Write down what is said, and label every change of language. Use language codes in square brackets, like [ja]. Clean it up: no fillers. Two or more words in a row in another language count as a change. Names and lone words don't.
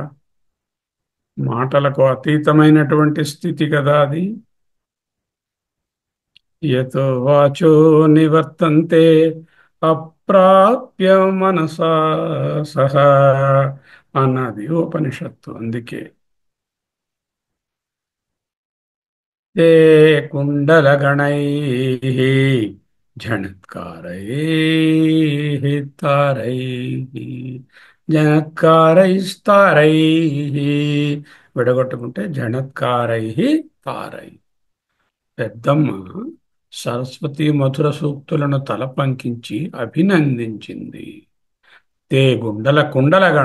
[te] మాటలకు అతీతమైనటువంటి స్థితి కదా అది. [sa] యతో వాచో నివర్తంతే అప్రాప్య మనసా సహా [te] అన్నది ఉపనిషత్తు. [sa] అందుకే ते कुण्डलगणैः झणत्कारैः तारैः జనత్కారైస్తారైః. విడగొట్టుకుంటే జనత్కారైః తారై. [te] పెద్దమ్మ సరస్వతి మధుర సూక్తులను తలపంకించి అభినందించింది. [sa] తే గుండల కుండలగణ.